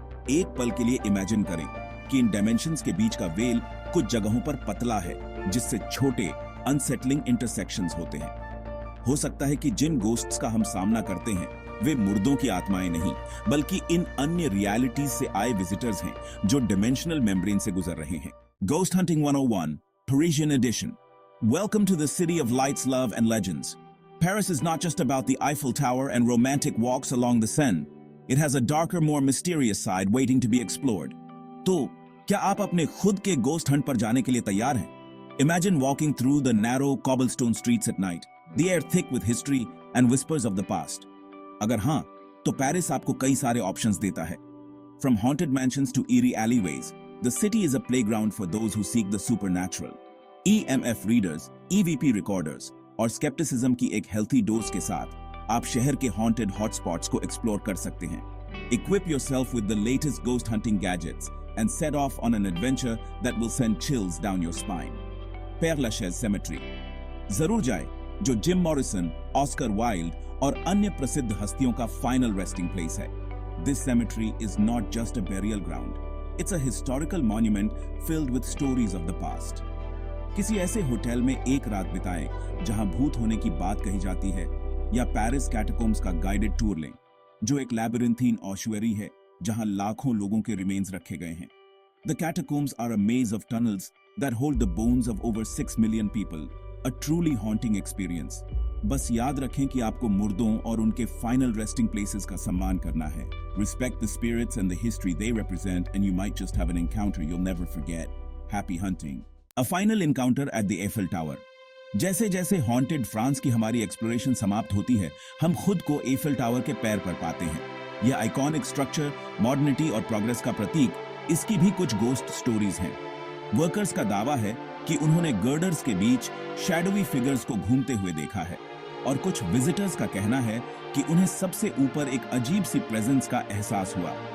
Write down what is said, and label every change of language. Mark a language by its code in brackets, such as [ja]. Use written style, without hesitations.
[hi] एक पल के लिए इमेजिन करें कि इन डायमेंशंस के बीच का वेल कुछ जगहों पर पतला है, जिससे छोटे अनसेटलिंग इंटरसेक्शंस होते हैं। हो सकता है कि जिन गोस्ट्स का हम सामना करते हैं वे मुर्दों की आत्माएं नहीं, बल्कि इन अन्य रियलिटीज से आए विजिटर्स हैं जो डिमेंशनल मेम्ब्रेन से गुजर रहे हैं। [en] Ghost Hunting 101, Parisian Edition. Welcome to the city of lights, love, and legends. Paris is not just about the Eiffel Tower and romantic walks along the Seine. It has a darker, more mysterious side waiting to be explored. [hi] तो क्या आप अपने खुद के ghost Hunt पर जाने के लिए तैयार हैं? [en] Imagine walking through the narrow cobblestone streets at night, the air thick with history and whispers of the past. [hi] अगर हाँ, तो पेरिस आपको कई सारे ऑप्शंस देता है. [en] From haunted mansions to eerie alleyways, the city is a playground for those who seek the supernatural. [hi] EMF readers, EVP recorders और scepticism की एक हेल्थी डोज के साथ आप शहर के हॉन्टेड हॉटस्पॉट्स को एक्सप्लोर कर सकते हैं। [en] Equip yourself with the latest ghost hunting gadgets and set off on an adventure that will send chills down your spine. Père Lachaise Cemetery. [hi] जरूर जाए, जो जिम मॉरिसन, ऑस्कर वाइल्ड और अन्य प्रसिद्ध हस्तियों का फाइनल रेस्टिंग प्लेस है। [en] This cemetery is not just a burial ground. It's a historical monument filled with stories of the past. [hi] किसी ऐसे होटल में एक रात बिताएं जहां भूत होने की बात कही जाती है, या पेरिस कैटाकोम्स का गाइडेड टूर लें, जो एक लैबिरिंथीन ऑस्चुअरी है जहां लाखों लोगों के रिमेन्स रखे गए हैं। [en] The catacombs are a maze of tunnels that hold the bones of over 6 million people, a truly haunting experience. [hi] बस याद रखें कि आपको मुर्दों और उनके फाइनल रेस्टिंग प्लेसेस का सम्मान करना है। [en] Respect the spirits and the history they represent, and you might just have an encounter you'll never forget. Happy hunting. A final encounter at the Eiffel Tower. [hi] जैसे जैसे हॉन्टेड फ्रांस की हमारी exploration समाप्त होती है, हम खुद को एफिल टावर के पैर पर पाते हैं। यह आइकॉनिक स्ट्रक्चर, मॉडर्निटी और प्रोग्रेस का प्रतीक, इसकी भी कुछ गोस्ट स्टोरीज हैं। वर्कर्स का दावा है कि उन्होंने गर्डर्स के बीच शैडोवी फिगर्स को घूमते हुए देखा है, और कुछ विजिटर्स का कहना है कि उन्हें सबसे ऊपर एक अजीब सी प्रेजेंस का एहसास हुआ।